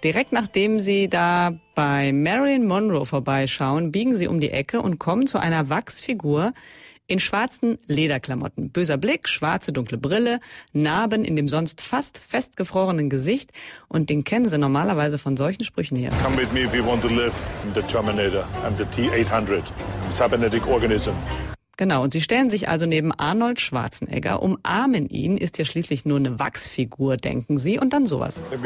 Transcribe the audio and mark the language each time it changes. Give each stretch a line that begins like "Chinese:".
German: Direkt nachdem Sie da bei Marilyn Monroe vorbeischauen, biegen Sie um die Ecke und kommen zu einer Wachsfigur in schwarzen Lederklamotten. Böser Blick, schwarze dunkle Brille, Narben in dem sonst fast festgefrorenen Gesicht. Und den kennen Sie normalerweise von solchen Sprüchen hier.
English: Come with me if you want to live. I'm the Terminator. I'm the T-800. I'm a cybernetic organism.
German: Genau, und sie stellen sich also neben Arnold Schwarzenegger, umarmen ihn, ist ja schließlich nur eine Wachsfigur, denken sie, und dann sowas.